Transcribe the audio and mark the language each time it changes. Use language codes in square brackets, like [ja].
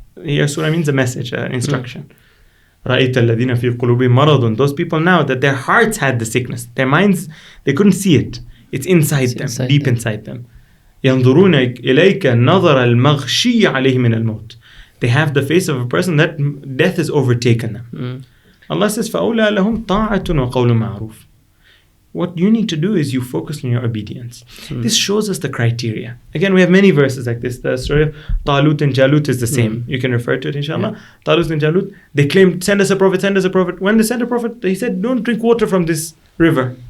[en] Here surah means a message, instruction. [ar] رَأَيْتَ الَّذِينَ فِي قُلُوبِهِمْ مَرَضٌ. [en] Those people now that their hearts had the sickness, their minds, they couldn't see it. It's inside them, deep inside them. [ar] يَنْظُرُونَ إِلَيْكَ نَظَرَ الْمَغْشِيِّ عَلَيْهِ مِنَ الْمَوْتِ. [en] They have the face of a person that death has overtaken them. Allah says, [ar] فَأَوْلَى لَهُمْ طَاعَةٌ وَقَوْلٌ مَعْرُوفٌ. [en] What you need to do is you focus on your obedience. This shows us the criteria. Again, we have many verses like this. The story of Talut and Jalut is the same. You can refer to it, inshallah. Yeah. Talut and Jalut, they claimed, send us a prophet, send us a prophet. When they sent a prophet, he said, don't drink water from this river.